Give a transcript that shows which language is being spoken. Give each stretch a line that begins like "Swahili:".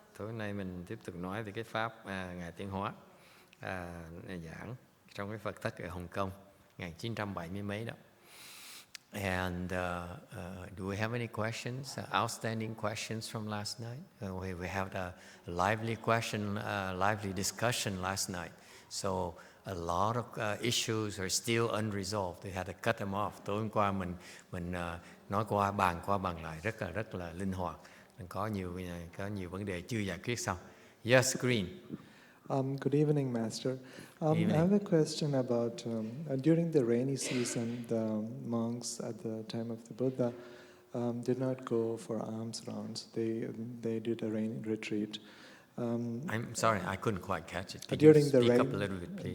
Vietnamese: Tối nay mình tiếp tục nói về cái pháp Ngài Tiến Hóa giảng trong cái Phật thất ở Hồng Kông 1970 mấy đó.
English: And do we have any questions, outstanding questions from last night? We had a lively discussion last night. So a lot of issues are still unresolved. We had to cut them off.
Vietnamese: Tối hôm qua mình nói qua bàn lại rất là linh hoạt. Có nhiều vấn đề chưa giải quyết xong.
English: Yes, Green. Good evening, Master. I have a question about during the rainy season, the monks at the time of the Buddha did not go for alms rounds. They did a rain retreat. I'm sorry, I couldn't quite catch it. Could you speak up a little bit, please?